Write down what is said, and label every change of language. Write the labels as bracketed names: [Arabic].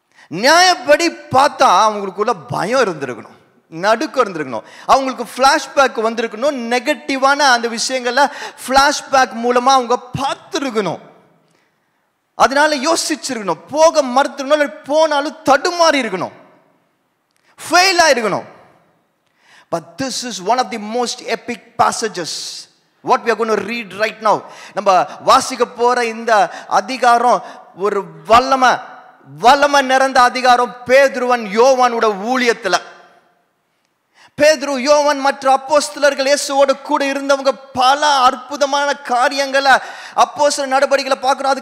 [Tamil] நியாயப்படி பார்த்தா அவங்களுக்குள்ள பயம் இருந்திருக்கணும், நடுக்கம் இருந்திருக்கணும், அவங்களுக்கு ஃப்ளாஷ்பேக் வந்திருக்கணும், நெகட்டிவான அந்த விஷயங்களை ஃப்ளாஷ்பேக் மூலமா அவங்க பார்த்துருக்கணும். அதனால யோசிச்சிருக்கணும், போக மறுத்துருக்கணும், போனாலும் தடுமாறி இருக்கணும், ஃபெயில் ஆயிருக்கணும். [English] But this is one of the most epic passages what we are going to read right now. [Tamil] நம்ம வாசிக்க போற இந்த அதிகாரம் ஒரு வல்லமை நிறைந்த அதிகாரம். பேதுருவன் யோவானோட ஊழியத்துல, பேதுரு, யோவான் மற்ற அப்போஸ்தலர்கள் இயேசுவோட கூட இருந்தவங்க பல அற்புதமான காரியங்களை, அப்போஸ்தலர் நடவடிக்கைகளை பார்க்கிறோம்.